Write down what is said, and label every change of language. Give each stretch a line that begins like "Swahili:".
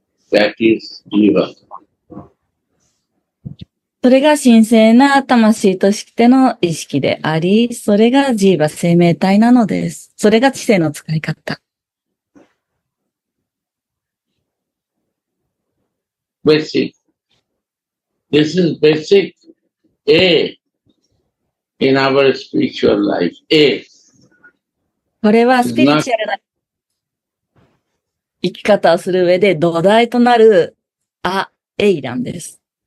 English: That is jiva.
Japanese: それが神聖な魂としての意識であり、それがジーバ生命体なのです。それが知性の使い方。
English: Basic. This is basic A in our spiritual life. A.
Japanese: これはスピリチュアルな生き方をする上で土台となるエイなんです。